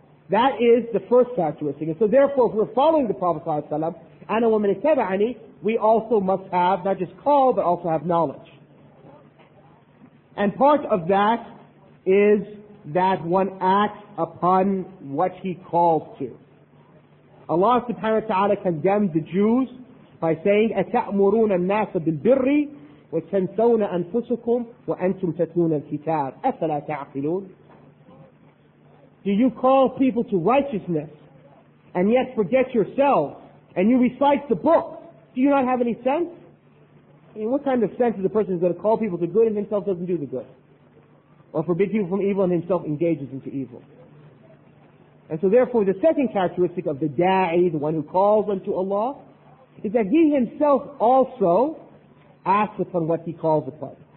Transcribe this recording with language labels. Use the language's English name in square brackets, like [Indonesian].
[English] That is the first characteristic. And so therefore, if we're following the Prophet ﷺ, [Arabic] أَنَا وَمَنِ اتَّبَعَنِي, [English] we also must have, not just call, but also have knowledge. And part of that is that one acts upon what he calls to. Allah subhanahu wa ta'ala condemned the Jews by saying, [Arabic] أَتَأْمُرُونَ النَّاسَ بِالْبِرِّ وَتَنْسَوْنَ أَنفُسَكُمْ وَأَنْتُمْ تَتْلُونَ الْكِتَابَ أَفَلَا تَعْقِلُونَ. [English] Do you call people to righteousness and yet forget yourselves and you recite the book? Do you not have any sense? I mean, what kind of sense is a person who's going to call people to good and himself doesn't do the good? Or forbid people from evil and himself engages into evil? And so therefore the second characteristic of the da'i, the one who calls unto Allah, is that he himself also acts upon what he calls upon.